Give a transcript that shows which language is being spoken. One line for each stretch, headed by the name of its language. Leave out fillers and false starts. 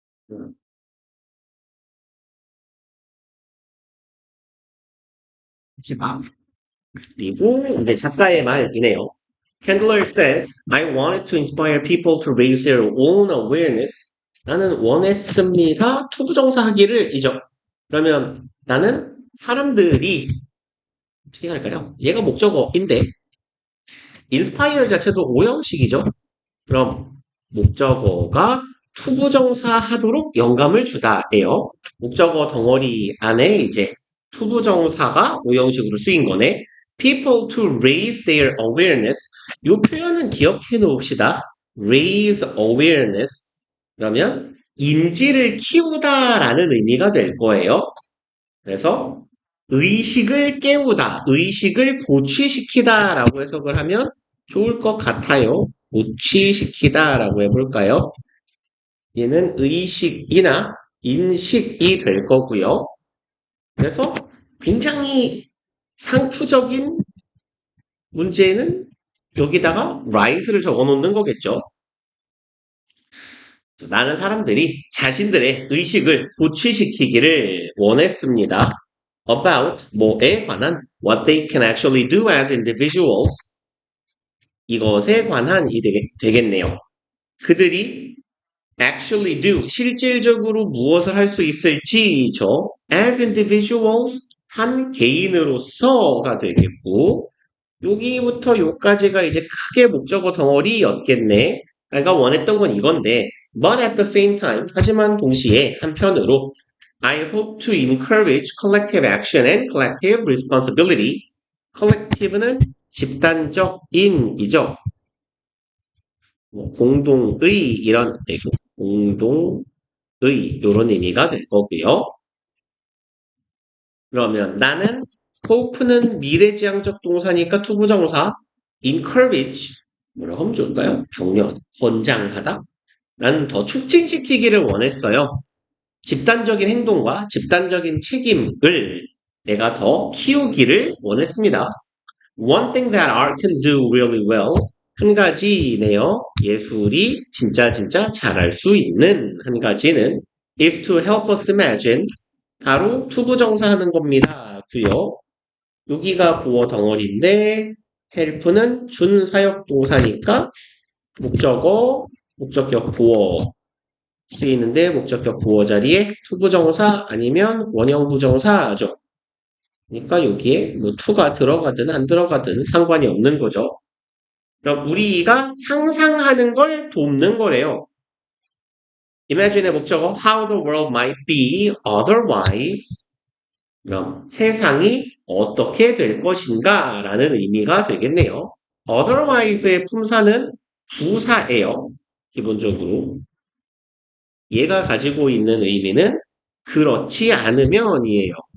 Korean: 음, 하지 마. 그리고 이제 작가의 말이네요.
English: Candler says, I wanted to inspire people to raise their own awareness.
Korean: 나는 원했습니다. 투부정사 하기를 이죠. 그러면 나는 사람들이 어떻게 할까요? 얘가 목적어인데 inspire 자체도 오형식이죠. 그럼 목적어가 투부정사 하도록 영감을 주다예요. 목적어 덩어리 안에 이제 투부정사가 오형식으로 쓰인 거네.
English: People to raise their awareness.
Korean: 이 표현은 기억해 놓읍시다.
English: Raise awareness.
Korean: 그러면 인지를 키우다라는 의미가 될 거예요. 그래서 의식을 깨우다, 의식을 고취시키다라고 해석을 하면 좋을 것 같아요. 고취시키다라고 해볼까요? 얘는 의식이나 인식이 될 거고요. 그래서 굉장히 상투적인 문제는 여기다가 right를 적어 놓는 거겠죠. 나는 사람들이 자신들의 의식을 고취시키기를 원했습니다.
English: About
Korean: 뭐에 관한
English: what they can actually do as individuals
Korean: 이것에 관한이 되겠네요. 그들이 actually do 실질적으로 무엇을 할 수 있을지죠.
English: as individuals
Korean: 한 개인으로서가 되겠고 여기부터 요까지가 이제 크게 목적어 덩어리였겠네. 내가 원했던 건 이건데
English: but at the same time
Korean: 하지만 동시에 한편으로
English: I hope to encourage collective action and collective responsibility.
Korean: collective는 집단적인이죠. 뭐 공동의 이런 공동의 이런 의미가 될 거고요. 그러면 나는 hope는 미래지향적 동사니까 투부정사 encourage 뭐라고 하면 좋을까요? 격려, 권장하다. 나는 더 촉진시키기를 원했어요. 집단적인 행동과 집단적인 책임을 내가 더 키우기를 원했습니다.
English: One thing that art can do really well.
Korean: 한 가지네요. 예술이 진짜 잘할 수 있는 한 가지는
English: is to help us imagine.
Korean: 바로 투부정사 하는 겁니다. 그요. 여기가 보어 덩어리인데 help는 준사역 동사니까 목적어, 목적격 보어 쓰이는데 목적격 보어 자리에 투부정사 아니면 원형부정사죠. 그러니까 여기에 뭐 to가 들어가든 안 들어가든 상관이 없는 거죠. 그럼 우리가 상상하는 걸 돕는 거래요.
English: Imagine의 목적어 how the world might be otherwise.
Korean: 그럼 세상이 어떻게 될 것인가 라는 의미가 되겠네요. otherwise의 품사는 부사예요. 기본적으로. 얘가 가지고 있는 의미는 그렇지 않으면이에요.